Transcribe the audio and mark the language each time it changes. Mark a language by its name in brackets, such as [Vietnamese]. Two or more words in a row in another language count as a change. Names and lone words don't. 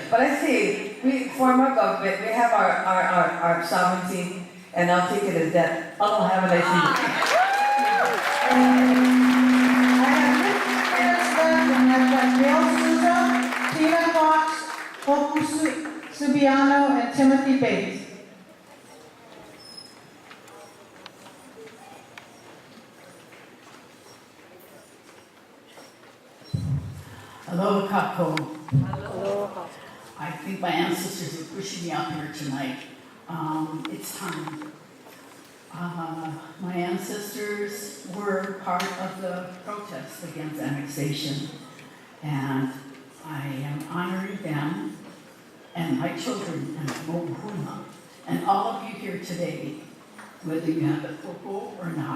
[English] But I say, we form our government, we have our sovereignty, and I'll take it as that. I'll have a nice evening. I have 6 minutes left, and I've got Bill Souza, Tina Fox, Hopu Subiano, and Timothy Bates. [Hawaiian] Aloha kako. Aloha. [English] I think my ancestors are pushing me out here tonight. It's time. My ancestors were part of the protest against annexation, and I am honoring them and my children and Mo'uhuna, and all of you here today, whether you have a popo or not.